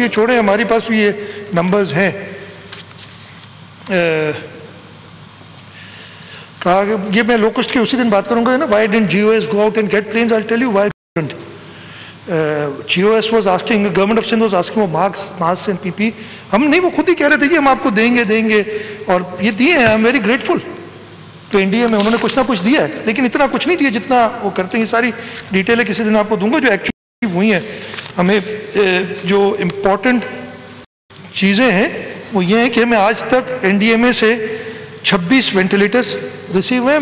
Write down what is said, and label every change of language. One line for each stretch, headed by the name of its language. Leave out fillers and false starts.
Urdu: یہ چھوڑے ہمارے پاس بھی یہ نمبرز ہیں. کہا کہ یہ میں لوکسٹ کی اسی دن بات کروں گا نا.
English: Why didn't GOS go out and get planes? I'll tell you why didn't. GOS was asking, government of Sindh was asking for masks and PPE.
Urdu: ہم نہیں، وہ خود ہی کہہ رہے تھے کہ ہم آپ کو دیں گے اور یہ دیے ہیں.
English: I am very grateful
Urdu: تو انڈیا میں انہوں نے کچھ نہ کچھ دیا ہے، لیکن اتنا کچھ نہیں دیا جتنا وہ کرتے ہیں. یہ ساری ڈیٹیلیں کسی دن آپ کو دوں گا جو ایکچولی ہوئی ہیں. ہمیں جو امپورٹنٹ چیزیں ہیں وہ یہ ہیں کہ ہمیں آج تک NDMA سے 26 وینٹیلیٹرز ریسیو ہوئے ہیں.